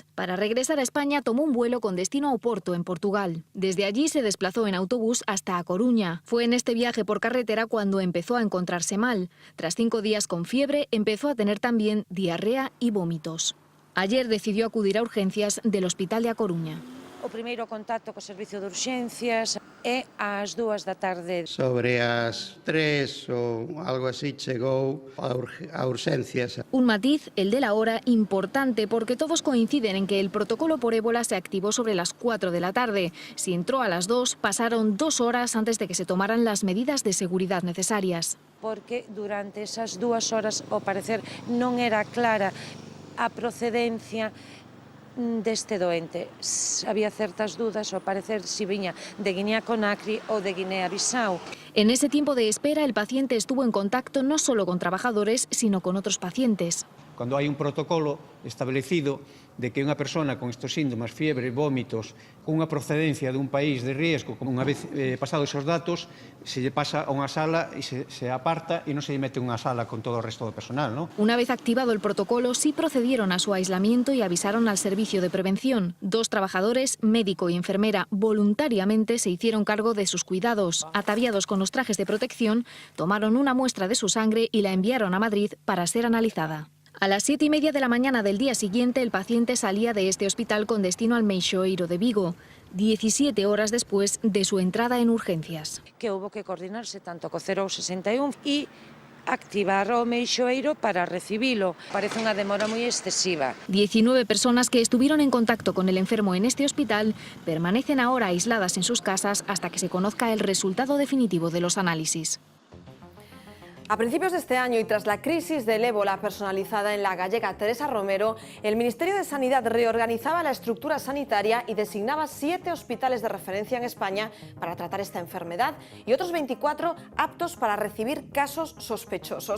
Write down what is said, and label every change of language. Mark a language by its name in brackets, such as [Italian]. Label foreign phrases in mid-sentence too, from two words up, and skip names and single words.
[Spanish] Para regresar a España tomó un vuelo con destino a Oporto, en Portugal. Desde allí se desplazó en autobús hasta A Coruña. Fue en este viaje por carretera cuando empezó a encontrarse mal. Tras 5 días con fiebre, empezó a tener también diarrea y vómitos. Ayer decidió acudir a urgencias del Hospital de A Coruña. [Galician] O primeiro contacto co servicio de urxencias é ás 2 da tarde. Sobre as 3 ou algo así chegou a urxencias. [Spanish] Un matiz, el de la hora, importante porque todos coinciden en que el protocolo por ébola se activó sobre las 4 de la tarde. Si entró a las 2, pasaron 2 horas antes de que se tomaran las medidas de seguridad necesarias. [Galician] Porque durante esas 2 horas, ao parecer, non era clara a procedencia deste doente. Había certas dudas, ao parecer, si viña de Guinea-Conakry ou de Guinea-Bissau. [Spanish] En ese tiempo de espera, el paciente estuvo en contacto no solo con trabajadores, sino con otros pacientes. [Galician] Cando hai un protocolo establecido de que unha persona con estes síntomas, fiebre, vómitos, con unha procedencia dun país de riesgo, como unha vez pasados esos datos, se lle pasa a unha sala e se aparta e non se lle mete unha sala con todo o resto do personal, ¿no? [Spanish] Una vez activado el protocolo, sí procedieron a su aislamiento y avisaron al servicio de prevención. 2 trabajadores, médico y enfermera, voluntariamente se hicieron cargo de sus cuidados. Ataviados con los trajes de protección, tomaron una muestra de su sangre y la enviaron a Madrid para ser analizada. A las 7:30 de la mañana del día siguiente, el paciente salía de este hospital con destino al Meixoeiro de Vigo, 17 horas después de su entrada en urgencias. Que hubo que coordinarse tanto [Galician] co 061 e activar o Meixoeiro para recibilo. Parece unha demora moi excesiva. [Spanish] 19 personas que estuvieron en contacto con el enfermo en este hospital permanecen ahora aisladas en sus casas hasta que se conozca el resultado definitivo de los análisis. A principios de este año y tras la crisis del ébola personalizada en la gallega Teresa Romero, el Ministerio de Sanidad reorganizaba la estructura sanitaria y designaba 7 hospitales de referencia en España para tratar esta enfermedad y otros 24 aptos para recibir casos sospechosos.